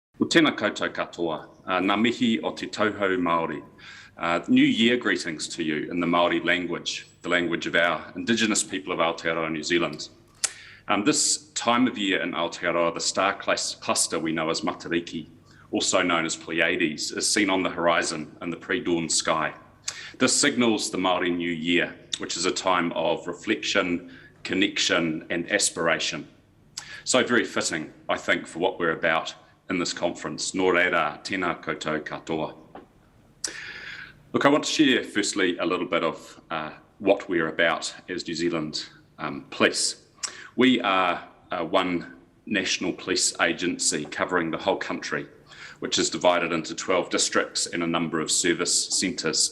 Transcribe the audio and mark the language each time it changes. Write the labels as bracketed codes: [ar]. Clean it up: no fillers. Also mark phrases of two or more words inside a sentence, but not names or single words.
[mi] Tēnā koutou katoa, ngā mihi o te tauhou Māori. [en] New Year greetings to you in the Māori language, the language of our Indigenous people of Aotearoa, New Zealand. This time of year in Aotearoa, the star cluster we know as Matariki, also known as Pleiades, is seen on the horizon in the pre-dawn sky. This signals the Māori New Year, which is a time of reflection, connection, and aspiration. So very fitting, I think, for what we're about in this conference. [mi] Nō reira, tēnā koutou katoa. [en] Look, I want to share firstly a little bit of what we're about as New Zealand Police. We are one national police agency covering the whole country, which is divided into 12 districts and a number of service centres.